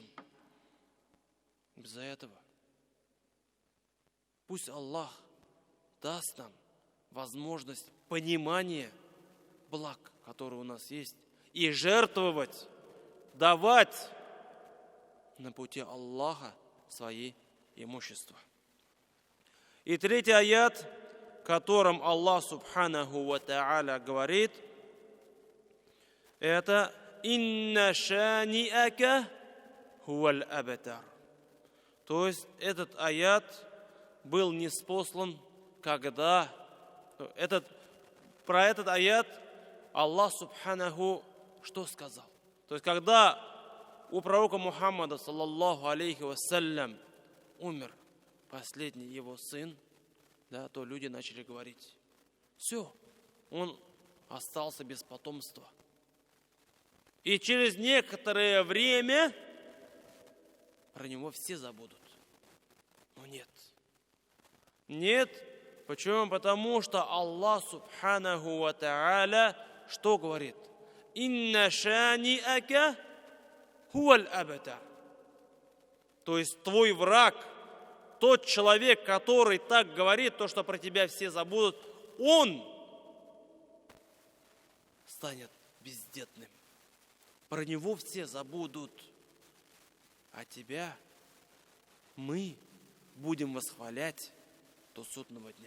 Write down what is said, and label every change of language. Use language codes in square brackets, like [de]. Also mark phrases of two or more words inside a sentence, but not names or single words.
[ru] Из-за этого пусть Аллах даст нам возможность понимания благ, которые у нас есть, и жертвовать, давать на пути Аллаха свои имущества. И третий аят, в котором Аллах [ar] سبحانه وتعالى [ru] говорит, это [ar] «إن شانئك هو الأبتر». [ru] То есть этот аят был ниспослан, когда... Про этот аят Аллах Субханаху что сказал? То есть когда у пророка Мухаммада, [ar] صلى الله عليه وسلم, [ru] умер последний его сын, да, то люди начали говорить: все, он остался без потомства. И через некоторое время про него все забудут. Но нет. Нет. Почему? Потому что Аллах [ar] سبحانه وتعالى [ru] что говорит? [ar] «إن شانئك هو الأبتر». [ru] То есть твой враг, тот человек, который так говорит, то, что про тебя все забудут, он станет бездетным. Про него все забудут. А тебя мы будем восхвалять до судного дня.